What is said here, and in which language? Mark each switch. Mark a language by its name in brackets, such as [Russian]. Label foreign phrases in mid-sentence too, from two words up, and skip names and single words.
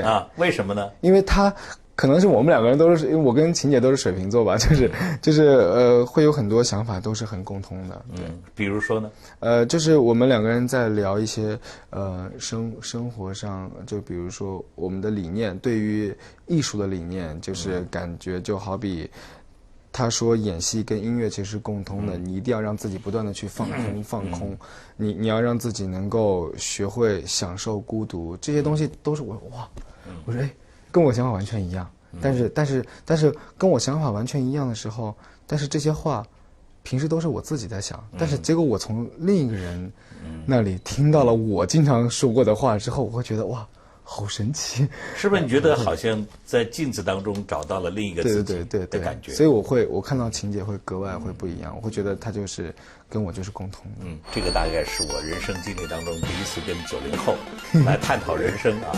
[Chinese] 啊，為什麼呢？因為她可能是我們兩個人都是，因為我跟琴姐都是水瓶座吧，就是會有很多想法都是很共通的。對，比如說呢？就是我們兩個人在聊一些生活上，就比如說我們的理念，對於藝術的理念，就是感覺就好比他說演戲跟音樂其實是共通的，你一定要讓自己不斷的去放空，你要讓自己能夠學會享受孤獨，這些東西都是我說跟我想法完全一樣，但是跟我想法完全一樣的時候，但是這些話平時都是我自己在想，但是結果我從另一個人那裡聽到了我經常說過的話之後，我會覺得哇，好神奇，是不是？你觉得好像在镜子当中找到了另一个自己对的感觉？所以我看到晴姐会格外会不一样，我会觉得她就是跟我就是共同的。这个大概是我人生经历当中第一次跟90后来探讨人生啊。